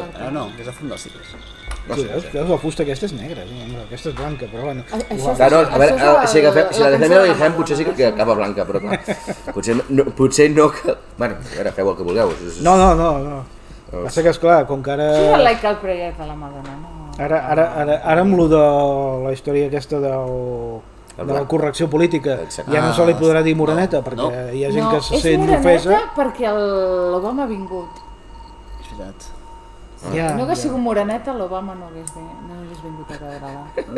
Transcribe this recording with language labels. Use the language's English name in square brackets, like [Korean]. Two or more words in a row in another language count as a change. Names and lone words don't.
[Catalan] No, és el fum dels ciris. Sí, veus, la fusta aquesta és negra, aquesta és blanca, però bueno. Això és- Claro, a veure, això és si la cançó defem i de la la deixem, Madonna. potser sí que acaba blanca, però clar, potser no que... Bueno, a veure, feu el que vulgueu. No. Passa que, esclar, com que Això és el ara... like al prayer de la Madonna, no? Ara amb lo de la història aquesta de la correcció política Exacte. ja no se li podrà dir moreneta perquè no. hi ha gent que se és sent moreneta ofesa. perquè l'Obama ha vingut. És veritat. Ja, No hagués sigut moreneta, l'Obama no hagués vingut a veure-la.